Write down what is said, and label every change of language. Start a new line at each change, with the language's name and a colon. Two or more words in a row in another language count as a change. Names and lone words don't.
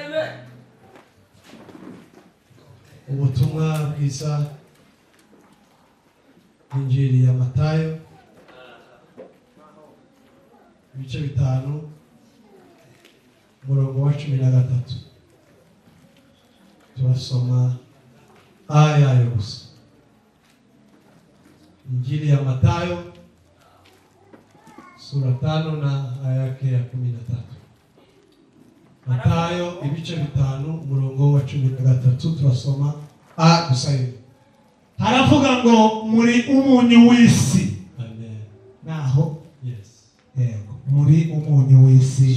Kinyarwanda: Ubutumwa bwiza Injili ya Matayo ibice 5 umurongo wa 13. Turasoma aya gusa.
Swahili: Injili ya Matayo sura 5 na aya ya 13.
Kinyarwanda: Matayo ibice 5 umurongo wa 13 turasoma gusa. Haravuga ngo muri umunyu w'isi. Amen. Naho yes. Yego, muri umunyu w'isi.